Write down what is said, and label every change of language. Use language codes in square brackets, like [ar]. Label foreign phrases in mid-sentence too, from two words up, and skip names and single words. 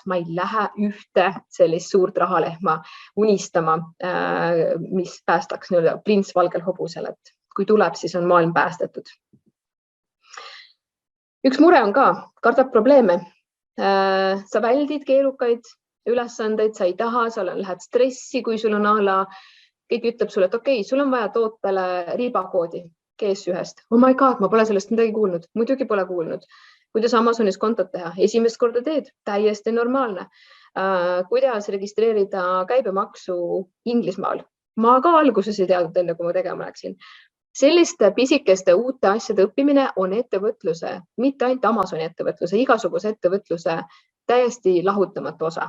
[et] Ma ei lähe ühte sellist suurt rahalehma unistama, mis päästaks prints valgel hobusel, et kui tuleb, siis on maailm päästetud. Üks mure on ka, kardab probleeme. Sa väldid keerukaid ülesandeid, sa ei taha, sa lähed stressi, kui sul on keegi ütleb sulle, et okei, sul on vaja tootele riibakoodi GS1-st. [en] Oh my god, [et] ma pole sellest midagi kuulnud. Muidugi pole kuulnud. Kuidas Amazonis kontot teha? Esimest korda teed, täiesti normaalne. Kuidas registreerida käibemaksu Inglismaal? Ma ka alguses ei teadnud enne, kui ma tegema läksin. Selliste pisikeste uute asjade õppimine on ettevõtluse, mitte ainult Amazoni ettevõtluse, igasuguse ettevõtluse täiesti lahutamatu osa.